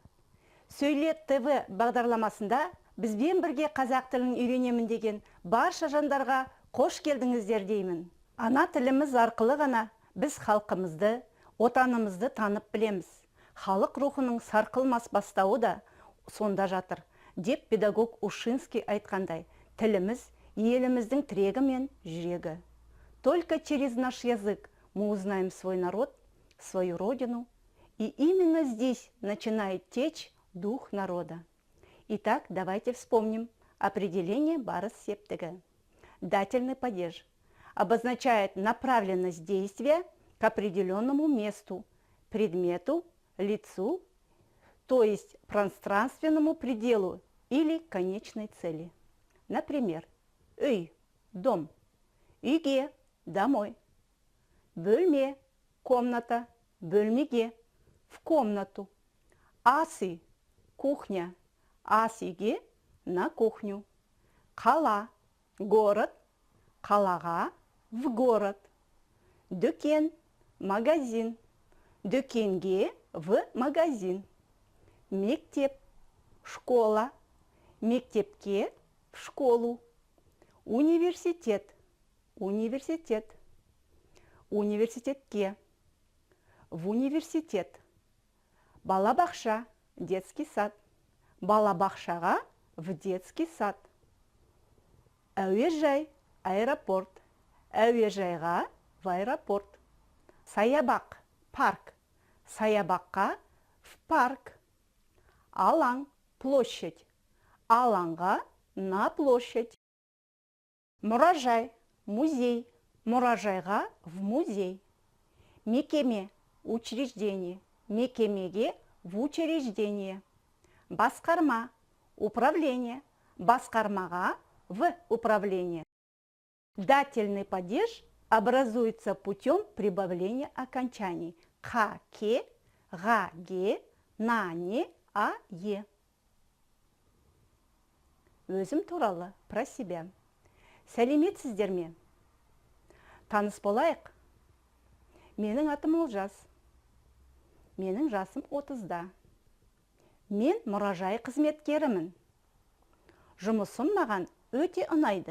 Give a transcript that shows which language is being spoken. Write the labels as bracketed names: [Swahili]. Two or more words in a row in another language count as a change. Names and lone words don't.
[Kazakh] Сөйлет ТВ бағдарламасында бізбен бірге қазақ тілін үйренемін деген барша жандарға қош келдіңіздер деймін. Ана тіліміз арқылы ғана біз халқымызды, отанымызды танып білеміз. Халық рухының сарқылмас бастауы да сонда жатыр, деп педагог Ушинский айтқандай, тіліміз еліміздің тірегі мен жүрегі. [Russian] Только через наш язык мы узнаем свой народ, свою родину, и именно здесь начинает течь дух народа. Итак, давайте вспомним определение [Kazakh] барыс септігі. [Russian] Дательный падеж обозначает направленность действия к определенному месту, предмету, лицу, то есть пространственному пределу или конечной цели. Например, [Kazakh] үй – дом, үйге – домой, бөлме – комната, бөлмеге – [Russian] в комнату, [Kazakh] ас үй – кухня, ас үйге – [Russian] на кухню, қала – город, қалаға – в город, дүкен – магазин, дүкенге – в магазин, мектеп – школа, мектепке – в школу, университет – университет, университетке – в университет, балабақша – детский сад, балабақшаға – в детский сад, әуежай – аэропорт, әуежайға – в аэропорт, саябақ – парк, саябаққа – в парк, алаң – площадь, алаңға – на площадь, мұражай – музей, мұражайға – в музей, мекеме – учреждение, мекемеге – в учреждение, басқарма – управление, басқармаға – в управление. Дательный падеж образуется путем прибавления окончаний қа, ке, ға, ге, на, не, а, е. [Kazakh] Өзім туралы, [Russian] про себя. [Kazakh] Сәлеметсіздер ме? Таныс болайық. Менің атым Олжас. Менің жасым 30-да. Мен мұражай қызметкерімін. Жұмысым маған өте ұнайды.